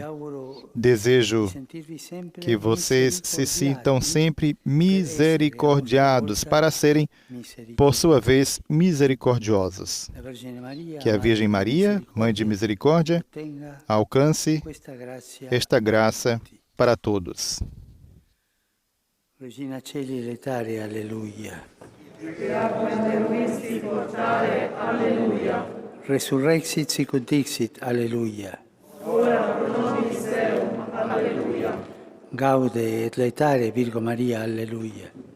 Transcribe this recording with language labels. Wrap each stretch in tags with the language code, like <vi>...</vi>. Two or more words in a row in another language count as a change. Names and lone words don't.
<pt>Desejo que vocês se sintam sempre misericordiados para serem, por sua vez, misericordiosos. Que a Virgem Maria, Mãe de Misericórdia, alcance esta graça para todos.</pt> <la>Regina Celi letare, alleluia. Resurrexit sicut dixit, alleluia. Gaude et letare, Virgo Maria, alleluia.</la>